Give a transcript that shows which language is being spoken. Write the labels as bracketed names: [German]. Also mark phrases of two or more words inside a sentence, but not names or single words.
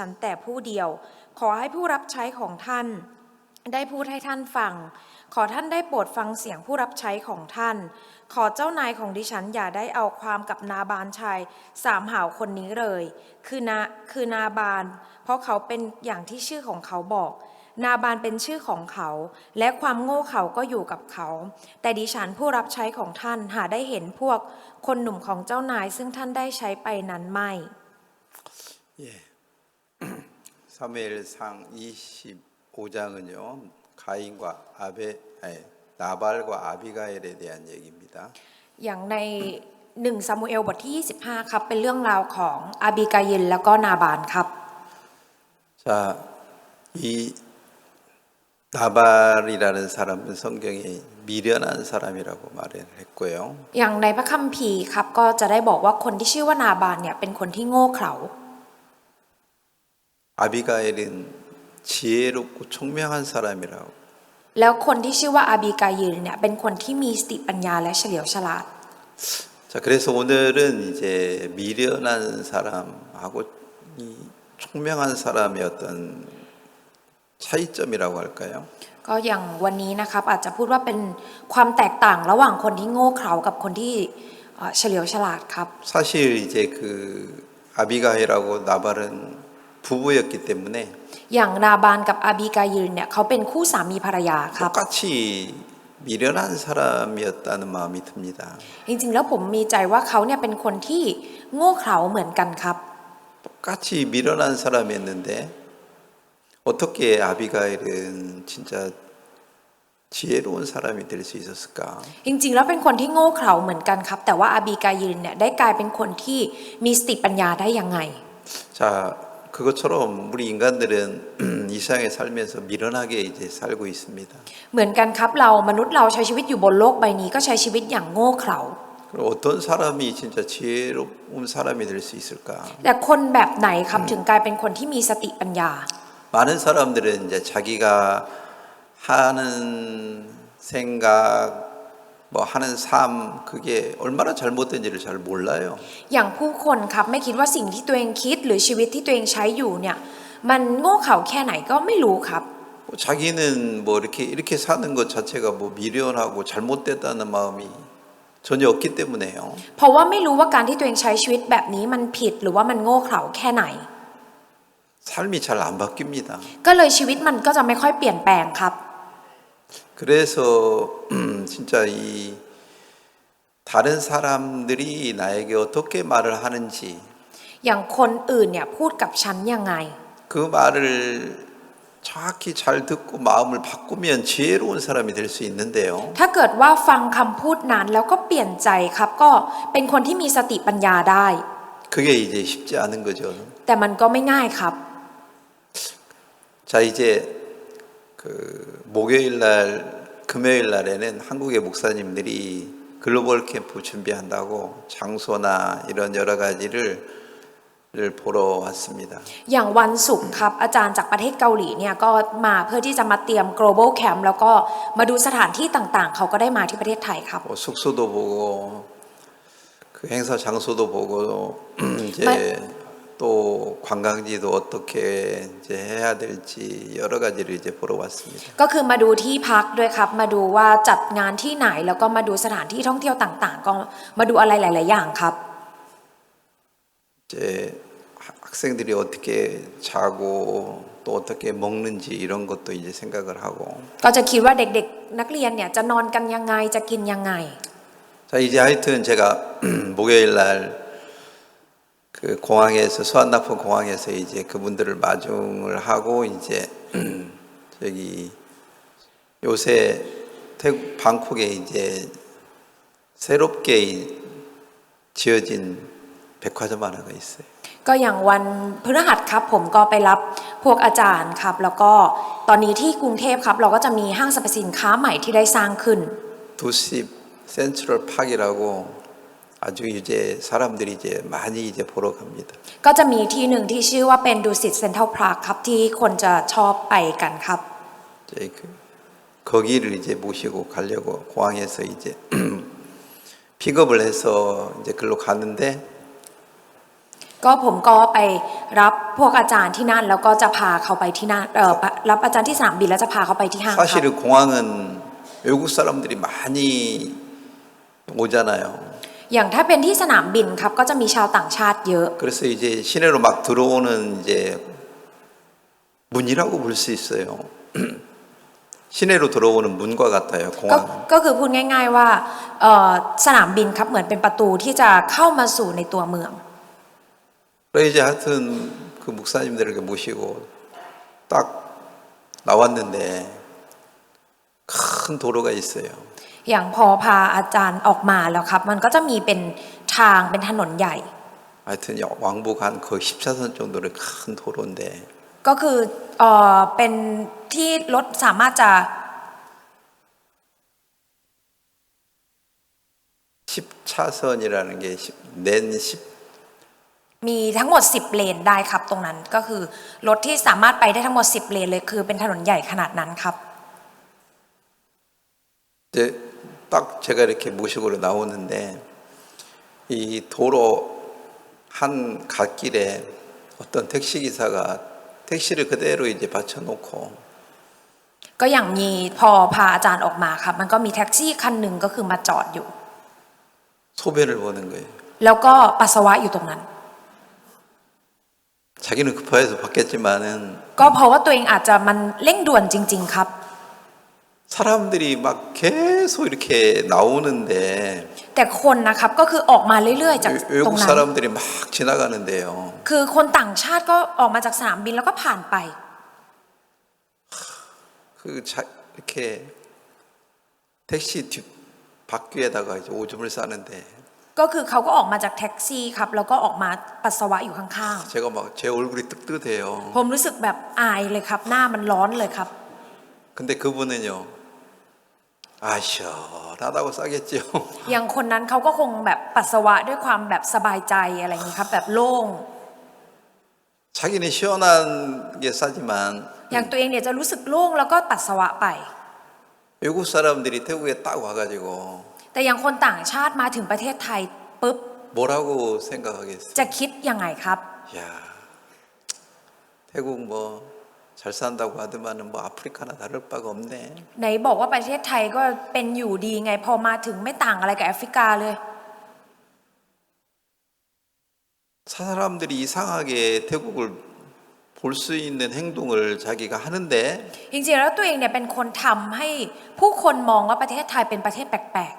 [Thai] นแต่ผู้เดียวขอให้ผู้รับใช้ของท่านได้พูดให้ท่านฟังขอท่านได้โปรดฟังเสียงผู้รับใช้ของท่านขอเจ้านายของดิฉันอย่าได้เอาความกับนาบานชายสามหาวคนนี้เลยคือนาบานเพราะเขาเป็นอย่างที่ชื่อของเขาบอกนาบานเป็นชื่อของเขาและความโง่เขาก็อยู่กับเขาแต่ดิฉันผู้รับใช้ของท่านหาได้เห็นพวกคนหนุ่มของเจ้านายซึ่งท่านได้ใช้ไปนั้นไม่ [Korean] 사무엘상 25장은요 가인과 나발과 아비가일에 대한 얘기입니다. [Thai] อย่างใน1ซามูเอลบทที่25ครับเป็นเรื่องราวของอาบีกายิลแล้วก็นาบานครับ [Korean] 자, 이 나발이라는 사람은 성경에 미련한 사람이라고 말했고요. [Thai] อย่างในพระคัมภีร์ครับก็จะได้บอกว่าคนที่ชื่อว่านาบานเนี่ยเป็นคนที่โง่เขลา [Korean] 아비가일은 지혜롭고 총명한 사람이라고. [Thai] แล้วคนที่ชื่อว่าอาบีกายิลเนี่ยเป็นคนที่มีสติปัญญาและเฉลียวฉลาด [Korean] 자, 그래서 오늘은 이제 미련한 사람하고 이 총명한 사람의 어떤 차이점이라고 할까요? [Thai] ก็อย่างวันนี้นะครับอาจจะพูดว่าเป็นความแตกต่างระหว่างคนที่โง่เขลากับคนที่เฉลียวฉลาดครับ [Korean] 사실 이제 그 아비가일하고 나발은 부부였기 때문에 [Thai] อย่างนาบานกับอาบีกายิลเนี่ยเขาเป็นคู่สามีภรรยาครับ [Korean] 똑같이 미련한 사람이었다는 마음이 듭니다. [Thai] จริงๆแล้วผมมีใจว่าเขาเนี่ยเป็นคนที่โง่เขลาเหมือนกันครับ [Korean] 똑같이 미련한 사람이었는데 어떻게 아비가일은 진짜 지혜로운 사람이 될 수 있었을까? [Thai] จริงๆแล้วเป็นคนที่โง่เขลาเหมือนกันครับแต่ว่าอาบีกายิลเนี่ยได้กลายเป็นคนที่มีสติปัญญาได้ยังไง [Korean] 자, 그것처럼 우리 인간들은 이 세상에 살면서 미련하게 이제 살고 있습니다. [Thai] เหมือนกันครับเรามนุษย์เราใช้ชีวิตอยู่บนโลกใบนี้ก็ใช้ชีวิตอย่างโง่เขลา [Korean] 그럼 어떤 사람이 진짜 지혜로운 사람이 될 수 있을까? [Thai] แต่คนแบบไหนครับถึงกลายเป็นคนที่มีสติปัญญา [Korean] 많은 사람들은 이제 자기가 하는 생각, 뭐 하는 삶 그게 얼마나 잘못된지를 잘 몰라요. [Thai] อย่างผู้คนครับไม่คิดว่าสิ่งที่ตัวเองคิดหรือชีวิตที่ตัวเองใช้อยู่เนี่ยมันโง่เขลาแค่ไหนก็ไม่รู้ครับ [Korean] 자기는 뭐 이렇게 사는 것 자체가 뭐 미련하고 잘못됐다는 마음이 전혀 없기 때문에요. [Thai] เพราะว่าไม่รู้ว่าการที่ตัวเองใช้ชีวิตแบบนี้มันผิดหรือว่ามันโง่เขลาแค่ไหน [Korean] 삶이 잘 안 바뀝니다. [Thai] ก็เลยชีวิตมันก็จะไม่ค่อยเปลี่ยนแปลงครับ [Korean] 그래서 진짜 이 다른 사람들이 나에게 어떻게 말을 하는지 [Thai] อย่างคนอื่นเนี่ยพูดกับฉันยังไง [Korean] 그 말을 정확히 잘 듣고 마음을 바꾸면 지혜로운 사람이 될 수 있는데요. [Thai] ถ้าเกิดว่าฟังคำพูดนั้นแล้วก็เปลี่ยนใจครับก็เป็นคนที่มีสติปัญญาได้ [Korean] 그게 이제 쉽지 않은 거죠. [Thai] แต่มันก็ไม่ง่ายครับ [Korean] 자, 이제 그 목요일 날, 금요일 날에는 한국의 목사님들이 [English] global camp [Korean] 준비한다고 장소나 이런 여러 가지를 보러 왔습니다. [Thai] อย่างวันศุกร์ครับอาจารย์จากประเทศเกาหลีเนี่ยก็มาเพื่อที่จะมาเตรียม [English] global camp [Thai] แล้วก็มาดูสถานที่ต่างๆ เขาก็ได้มาที่ประเทศไทยครับ [Korean] 뭐 숙소도 보고 그 행사 장소도 보고 이제 또 관광지도 어떻게 이제 해야 될지 여러 가지를 이제 보러 왔습니다. [Thai] ก็คือมาดูที่พักด้วยครับมาดูว่าจัดงานที่ไหนแล้วก็มาดูสถานที่ท่องเที่ยวต่างๆ ก็มาดูอะไรหลายๆอย่างครับ [Korean] 이제 학생들이 어떻게 자고 또 어떻게 먹는지 이런 것도 이제 생각을 하고 [Thai] ก็จะคิดว่าเด็กๆนักเรียนเนี่ยจะนอนกันยังไงจะกินยังไง [Korean] 자 이제 하여튼 제가 목요일 날 그 공항에서 수완나프 공항에서 이제 그분들을 마중을 하고 이제 저기 요새 태국 방콕에 이제 새롭게 지어진 백화점 하나가 있어요. [Thai] ก็อย่างวันพฤหัสครับผมก็ไปรับพวกอาจารย์ครับแล้วก็ตอนนี้ที่กรุงเทพครับเราก็จะมีห้างสรรพสินค้าใหม่ที่ได้สร้างขึ้น [Korean] 두십 센트럴 파크라고 아주 이제 사람들이 이제 많이 이제 보러 갑니다. [Thai] ก็จะมีที่หนึ่งที่ชื่อว่าเป็นดูสิตเซ็นทรัลพาร์คครับที่คนจะชอบไปกันครับ [Korean] 이제 거기를 이제 모시고 가려고 공항에서 이제 픽업을 해서 이제 글로 가는데 [Thai] ก็ผมก็ไปรับพวกอาจารย์ที่นั่นแล้วก็จะพาเขาไปที่นั่นรับอาจารย์ที่สนามบินแล้วจะพาเขาไปที่ห้างครับ [Korean] 사실은 공항은 외국 사람들이 많이 오잖아요. [Thai] อย่างถ้าเป็นที่สนามบินครับก็จะมีชาวต่างชาติเยอะ [Korean] 그래서 이제 시내로 막 들어오는 이제 문이라고 볼 수 있어요. 시내로 들어오는 문과 같아요. [Thai] ก็ [Korean] 공항은. [Thai] ก็คือพูดง่ายๆว่าสนามบินครับเหมือนเป็นประตูที่จะเข้ามาสู่ในตัวเมือง [Korean] 그래서 이제 하여튼 그 목사님들을 모시고 딱 나왔는데 큰 도로가 있어요. [Thai] อย่างพอพาอาจารย์ออกมาแล้วครับมันก็จะมีเป็นทางเป็นถนนใหญ่ [Korean] 하여튼 왕복 한 거의 10차선 정도의 큰 도로인데 [Thai] ก็คือเป็นที่รถสามารถจะ [Korean] 10차선이라는 게 낸 10, [Thai] มีทั้งหมด10เลนได้ครับตรงนั้นก็คือรถที่สามารถไปได้ทั้งหมด10เลนเลยคือเป็นถนนใหญ่ขนาดนั้นครับ [Korean] 이제 딱 제가 이렇게 모시고 나오는데 이 도로 한 갓길에 어떤 택시 기사가 택시를 그대로 이제 받쳐놓고 [Thai] ก็อย่างมีพอพาอาจารย์ออกมาครับมันก็มีแท็กซี่คันหนึ่งก็คือมาจอดอยู่ [Korean] 소변을 보는 거예요. [Thai] แล้วก็ปัสสาวะอยู่ตรงนั้น [Korean] 자기는 급해서 받겠지만은 [Thai] ก็เพราะว่าตัวเองอาจจะมันเร่งด่วนจริงๆครับ [Korean] 사람들이 막 계속 이렇게 나오는데 [Thai] แต่คนนะครับก็คือออกมาเรื่อยๆจากตรง [Korean] 외국 [Thai] นั้น [Korean] 사람들이 막 지나가는데요. [Thai] คือคนต่างชาติก็ออกมาจากสนามบินแล้วก็ผ่านไป [Korean] 이렇게 택시 뒷 바퀴에다가 이제 오줌을 싸는데 [Thai] ก็คือเขาก็ออกมาจากแท็กซี่ครับแล้วก็ออกมาปัสสาวะอยู่ข้าง [Korean] 제가 막 제 얼굴이 뜨뜻해요. [Thai] ๆผมรู้สึกแบบอายเลยครับหน้ามันร้อนเลยครับ [Korean] 근데 그분은요. 아 시원하다고 싸겠죠. [Thai] อย่างคนนั้นเขาก็คงแบบปัสสาวะด้วยความแบบสบายใจอะไรอย่างนี้ครับแบบโล่ง [Korean] 자기는 시원한 게 싸지만 [Thai] อย่างตัวเองเนี่ยจะรู้สึกโล่งแล้วก็ปัสสาวะไป [Korean] 외국 사람들이 태국에 딱 와가지고 [Thai] แต่อย่างคนต่างชาติมาถึงประเทศไทยปุ๊บ [Korean] 뭐라고 생각하겠어요? [Thai] จะคิดยังไงครับ [Korean] 야 태국 뭐 잘 산다고 하더만은 뭐 아프리카나 다를 바가 없네. [Thai] ไหนบอกว่าประเทศไทยก็เป็นอยู่ดีไงพอมาถึงไม่ต่างอะไรกับแอฟริกาเลย [Korean] 사람들이 이상하게 태국을 볼 수 있는 행동을 자기가 하는데 [Thai] จริงๆแล้วตัวเองเนี่ยเป็นคนทำให้ผู้คนมองว่าประเทศไทยเป็นประเทศแปลก